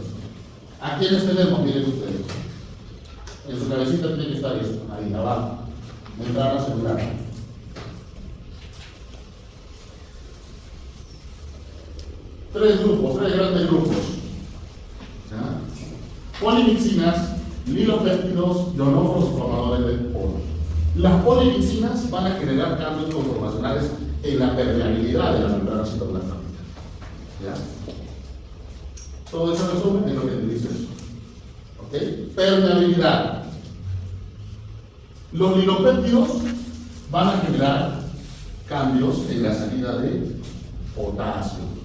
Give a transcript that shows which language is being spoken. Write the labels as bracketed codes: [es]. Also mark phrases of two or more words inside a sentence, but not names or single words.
[es] ¿A quiénes tenemos? Miren ustedes. En su cabecita tiene que estar esto, ahí abajo. Membrana celular. Tres grandes grupos. ¿Ya? Polimixinas, lilopéptidos, ionóforos formadores de poros. Las polimixinas van a generar cambios conformacionales en la permeabilidad de la membrana citoplasmática. ¿Ya? Todo eso resumen en lo que te dice eso. ¿Ok? Permeabilidad. Los lilopéptidos van a generar cambios en la salida de potasio.